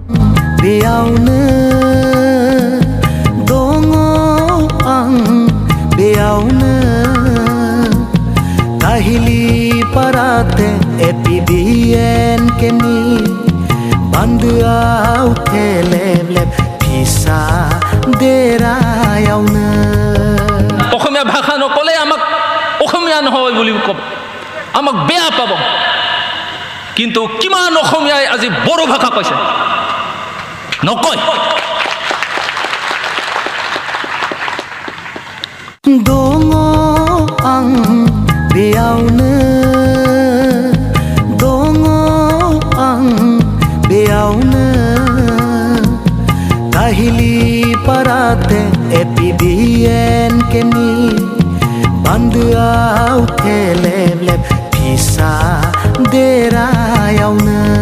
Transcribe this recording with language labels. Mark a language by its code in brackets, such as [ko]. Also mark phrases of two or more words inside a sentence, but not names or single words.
[brx] बेयावनो दङ आं, बेयावनो काहिली पाराते एपिबिएन केनि बान्दोआव थेलेबलेब फिसा देरायावनो। [as] অসমীয়া ভাষা নকলে আমাক অসমীয়া নহয় বুলি ক'ব, আমাক বেয়া পাব। কিন্তু কিমান অসমীয়াই আজি বড়ো ভাষা কৈছে? নকয়। [brx] दङ आं बेयावनो, दङ आं बेयावनो काहिली पाराते एपिबिएन केनि बान्दोआव थेलेबलेब फिसा देरायावनो।